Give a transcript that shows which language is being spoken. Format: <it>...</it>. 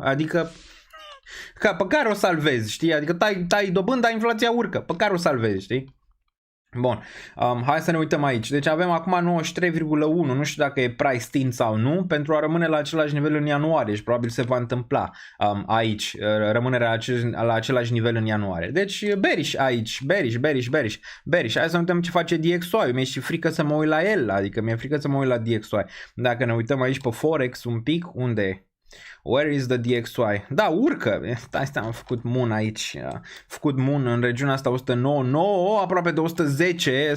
<ro>Adică pe care o salvezi, știi? Adică tai dobânda, inflația urcă. Pe care o salvezi, știi? Bun, hai să ne uităm aici. Deci avem acum 93,1, nu știu dacă e price in sau nu, pentru a rămâne la același nivel în ianuarie și probabil se va întâmpla aici, rămânerea la același nivel în ianuarie. Deci bearish aici, bearish. Hai să ne uităm ce face DXY, mi-e și frică să mă uit la el, adică mi-e frică să mă uit la DXY. Dacă ne uităm aici pe Forex un pic, unde e?</ro> <en>Where is the DXY?</en> <ro>Da, urcă. Asta am făcut moon aici. Făcut moon în regiunea asta 109, aproape de 110.</ro>